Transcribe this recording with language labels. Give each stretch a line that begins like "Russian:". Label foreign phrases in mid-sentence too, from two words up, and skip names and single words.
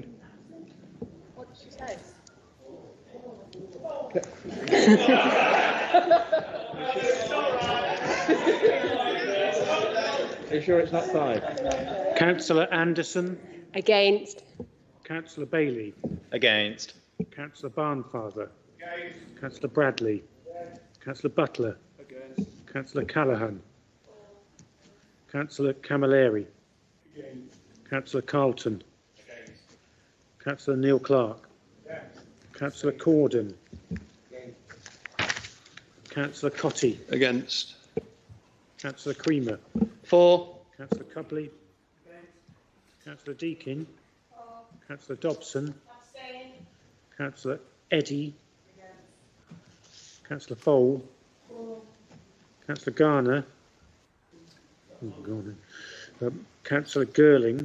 English: What did she say? Are you sure it's not 5? Councillor Anderson. Against. Councillor Bailey. Against. Councillor Barnfather. Councillor Bradley. Councillor Butler. Councillor Callaghan. Councillor Camilleri. Councillor Carlton. Councillor Neil Clark. Councillor Corden. Councillor Cotty. Against. Councillor Creamer. For. Councillor Cubley. Councillor Deakin. Councillor Dobson. Councillor Eddy. Councillor Fole. Councillor Garner. Councillor Girling.